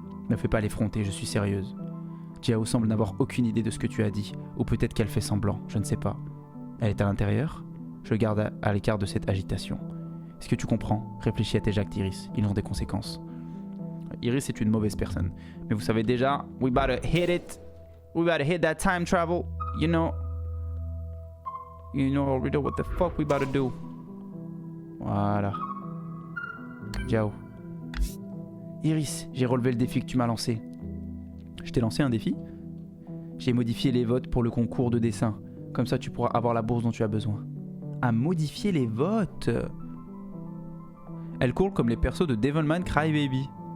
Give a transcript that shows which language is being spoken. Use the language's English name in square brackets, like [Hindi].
[French] Ne fais pas l'effronter, je suis sérieuse. Jiao semble n'avoir aucune idée de ce que tu as dit. Ou peut-être qu'elle fait semblant, je ne sais pas. Elle est à l'intérieur? Je garde à l'écart de cette agitation. Est-ce que tu comprends? Réfléchis à tes actes, Iris. Ils ont des conséquences. Iris est une mauvaise personne. Mais vous savez déjà, [English] we better hit it. We better hit that time travel. You know already what the fuck we better do. [French] Voilà. Jiao. Iris, j'ai relevé le défi que tu m'as lancé. Je t'ai lancé un défi? J'ai modifié les votes pour le concours de dessin. Comme ça, tu pourras avoir la bourse dont tu as besoin. À modifier les votes? Elle court comme les persos de Devilman Crybaby.